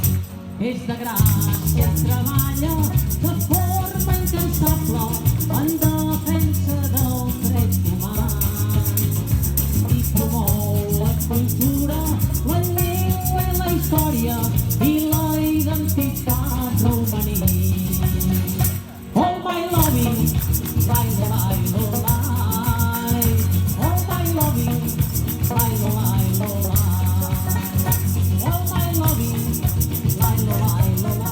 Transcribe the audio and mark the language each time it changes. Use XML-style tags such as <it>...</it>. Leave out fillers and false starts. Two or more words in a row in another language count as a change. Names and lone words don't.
<ca>És de gràcia, treballa de forma incansable en defensa dels drets humans i promou la cultura, la llengua i la història i la identitat romaní.</ca> <en>All my loving, lai, lai, lai. All my loving, lai, lai, lai. All my loving, lai, lai, lai.</en>